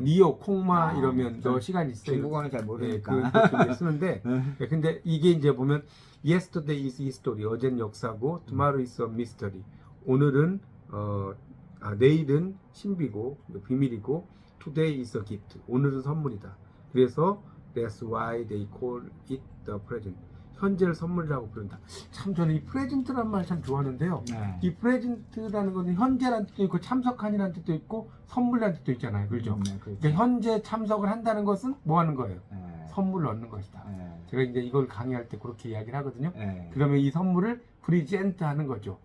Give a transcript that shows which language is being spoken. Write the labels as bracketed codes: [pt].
[ko] 니오, 콩마 이러면 너 시간 있어요. 중국어는 잘 모르니까. 그렇게 쓰는데, 근데 이게 이제 보면 [en] yesterday is history, [ko] 어제는 역사고, [en] tomorrow is a mystery. [ko] 오늘은 내일은 신비고 비밀이고, [en] today is a gift. [ko] 오늘은 선물이다. [en] 그래서 that's why they call it the present. [ko] 현재를 선물이라고 부른다. 참 저는 이 프레젠트란 말 참 좋아하는데요. 이 프레젠트라는 것은 현재란 뜻도 있고 참석한이라는 뜻도 있고 선물이라는 뜻도 있잖아요. 그렇죠? 그러니까 현재 참석을 한다는 것은 뭐 하는 거예요? 선물을 얻는 것이다. 제가 이제 이걸 강의할 때 그렇게 이야기를 하거든요. 그러면 이 선물을 프리젠트 하는 거죠.